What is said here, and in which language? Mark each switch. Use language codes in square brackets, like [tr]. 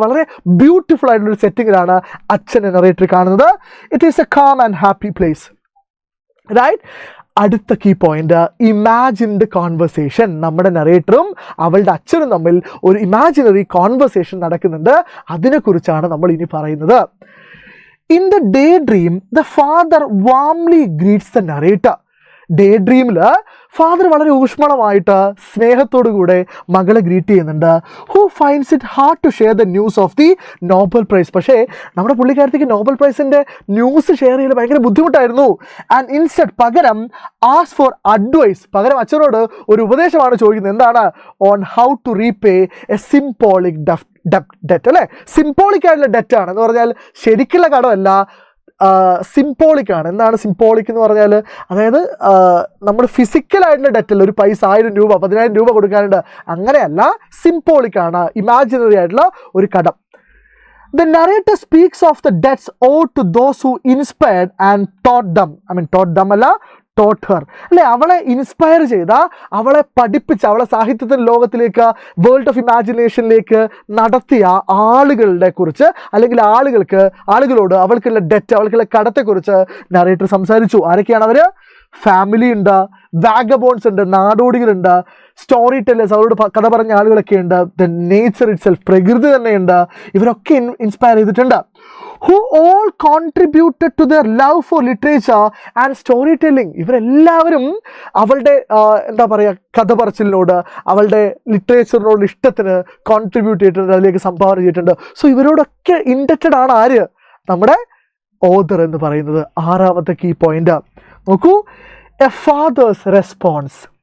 [ml] വളരെ ബ്യൂട്ടിഫുൾ ആയിട്ടുള്ളൊരു സെറ്റിങ്ങിലാണ് അച്ഛനെ നറേറ്റർ കാണുന്നത്. [en] It is a calm and happy place, right. അടുത്ത key point, imagined conversation. [ml] നമ്മുടെ നറേറ്ററും അവളുടെ അച്ഛനും തമ്മിൽ ഒരു ഇമാജിനറി കോൺവെർസേഷൻ നടക്കുന്നുണ്ട്. അതിനെക്കുറിച്ചാണ് നമ്മൾ ഇനി പറയുന്നത്. [en] In the daydream, the father warmly greets the narrator. [ml] Day ഡ്രീമിൽ father വളരെ ഊഷ്മളമായിട്ട് സ്നേഹത്തോടു കൂടെ മകളെ ഗ്രീറ്റ് ചെയ്യുന്നുണ്ട്. [en] Who finds it hard to share the news of the Nobel prize. [ml] പക്ഷേ നമ്മുടെ പുള്ളിക്കാരത്തേക്ക് നോബൽ പ്രൈസിൻ്റെ ന്യൂസ് ഷെയർ ചെയ്യൽ ഭയങ്കര ബുദ്ധിമുട്ടായിരുന്നു. ആൻഡ് ഇൻസ്റ്റഡ്, പകരം [en] ask for advice, [ml] പകരം അച്ഛനോട് ഒരു ഉപദേശമാണ് ചോദിക്കുന്നത്. എന്താണ്? [en] On how to repay a symbolic debt, അല്ലേ? [ml] സിംബോളിക് ആയിട്ടുള്ള ഡെറ്റാണ് എന്ന് പറഞ്ഞാൽ ശരിക്കുള്ള കടമല്ല, സിംബോളിക് ആണ്. എന്താണ് സിംബോളിക് എന്ന് പറഞ്ഞാൽ? അതായത് നമ്മൾ ഫിസിക്കലായിട്ടുള്ള ഡെറ്റല്ല, ഒരു പൈസ 1000 രൂപ 10,000 രൂപ കൊടുക്കാനുണ്ട്, അങ്ങനെയല്ല. സിംബോളിക് ആണ്, ഇമാജിനറി ആയിട്ടുള്ള ഒരു കടം. [en] The narrator speaks of the debts owed to those who inspired and taught them. taught them അല്ല, taught her, അല്ലെ? [ml] അവളെ ഇൻസ്പയർ ചെയ്ത, അവളെ പഠിപ്പിച്ച, അവളെ സാഹിത്യത്തിൻ്റെ ലോകത്തിലേക്ക്, വേൾഡ് ഓഫ് ഇമാജിനേഷനിലേക്ക് നടത്തിയ ആളുകളുടെ കുറിച്ച്, അല്ലെങ്കിൽ ആളുകളോട് അവൾക്കുള്ള ഡെറ്റ്, അവൾക്കുള്ള കടത്തെക്കുറിച്ച് നറേറ്റർ സംസാരിച്ചു. ആരൊക്കെയാണ് അവർ? ഫാമിലി ഉണ്ട്, വാഗബോൺസ് ഉണ്ട്, നാടോടികളുണ്ട്, സ്റ്റോറി ടെല്ലേഴ്സ്, അവരോട് കഥ പറഞ്ഞ ആളുകളൊക്കെ ഉണ്ട്, [en] the nature itself, [ml] പ്രകൃതി തന്നെയുണ്ട്. ഇവരൊക്കെ ഇൻസ്പയർ ചെയ്തിട്ടുണ്ട്. [en] who all contributed to their love for literature and storytelling. [ml] ഇവരെല്ലാവരും അവളുടെ എന്താ പറയുക, കഥ പറച്ചിലിനോട്, അവളുടെ ലിറ്ററേച്ചറിനോട് ഇഷ്ടത്തിന് കോൺട്രിബ്യൂട്ട് ചെയ്തിട്ടുണ്ട്, അതിലേക്ക് സംഭാവന ചെയ്തിട്ടുണ്ട്. സോ ഇവരോടൊക്കെ ഇൻഡക്റ്റഡ് ആണ് ആര്? നമ്മുടെ ഓതർ എന്ന് പറയുന്നത്. ആറാമത്തെ കീ പോയിന്റ് നോക്കൂ, എ ഫാദേഴ്സ് റെസ്പോൺസ്.